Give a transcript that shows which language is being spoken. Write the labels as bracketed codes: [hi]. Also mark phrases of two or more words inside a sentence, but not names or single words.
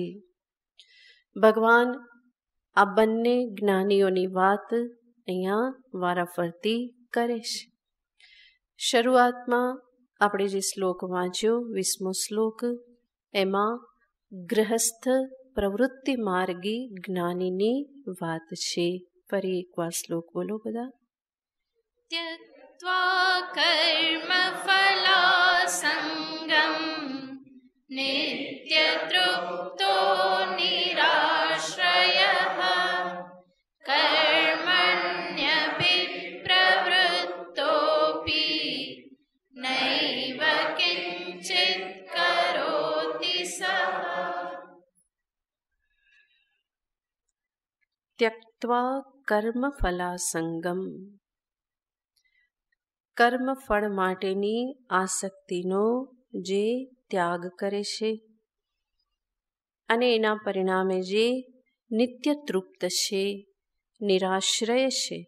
[gu] ભગવાન આ બંને જ્ઞાનીઓની વાત અહીંયા વારાફરતી કરે છે. શરૂઆતમાં આપણે જે શ્લોક વાંચ્યો 20મો શ્લોક, એમાં ગૃહસ્થ પ્રવૃત્તિ માર્ગી જ્ઞાનીની વાત છે. ફરી એકવાર શ્લોક બોલો બધા. [sa] त्यक्त्वा कर्मफलासङ्गं नित्यतृप्तो निराश्रयः कर्मण्यभिप्रवृत्तोऽपि नैव किञ्चित् करोति सः. [gu] त्यक्त्वा કર્મફલાસંગમ, કર્મફળ માટેની આસક્તિનો જે ત્યાગ કરે છે અને એના પરિણામે જે નિત્ય તૃપ્ત છે, નિરાશ્રય છે.